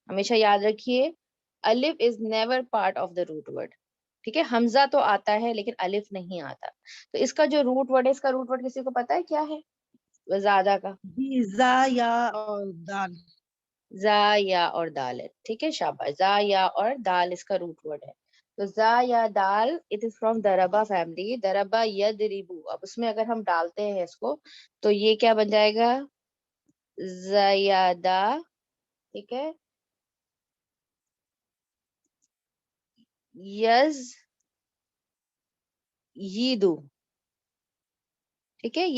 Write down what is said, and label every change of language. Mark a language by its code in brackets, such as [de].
[ur] ہمیشہ یاد رکھیے, [en] الف is never part of the root word, [ur] ٹھیک ہے. حمزہ تو آتا ہے لیکن الف نہیں آتا. تو اس کا جو روٹ ورڈ ہے, اس کا روٹ ورڈ کسی کو پتا ہے کیا ہے زیادہ کا؟ جی, زا یا اور دال. زا یا اور دال ہے, ٹھیک ہے, شاباش. زا یا اور دال اس کا روٹ ورڈ ہے. تو زا یا دال [en] it is from دربا family, [ar] دربا یدریبو. [ur] اب اس میں اگر ہم ڈالتے ہیں اس کو تو یہ کیا بن جائے گا؟ زیادہ, ٹھیک ہے, [ar] یز یدو, [ur] ٹھیک ہے.